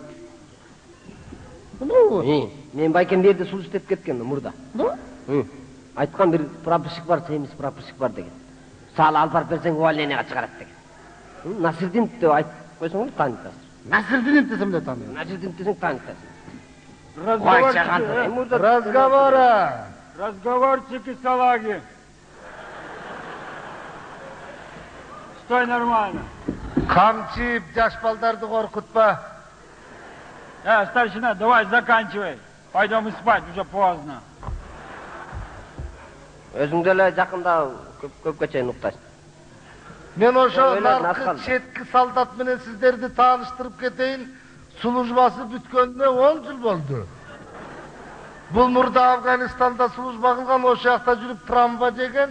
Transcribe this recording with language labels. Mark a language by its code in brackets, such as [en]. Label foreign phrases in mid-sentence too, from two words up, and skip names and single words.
[ky] Мынабы? Мен байкем берде суу иштеп кеткем мурда. Айткан бир прапорщик бар, семиз прапорщик бар деген. Сал алып барып берсең, увольнениега чыгарат деген. Насирдин деп айтып койсоң, таанытасың. Насирдин десем де таанıyım. Насирдин десең таанытасың. [ru] Разговора. Разговорчики салаги. Стой нормально. Камчиев жаш балдарды коркутпа. Старшина, давай заканчивай. Пойдем спать, уже поздно. [ky] Өзүң деле жакында көпкө чейин уктайсың. Мен ошо наркы четки солдат менен сиздерди тааныштырып кетейин. Службасы бүткөнүнө 10 жыл болду. Бул мурда Афганистанда служба кылган, ошол жакта жүрүп травма жеген.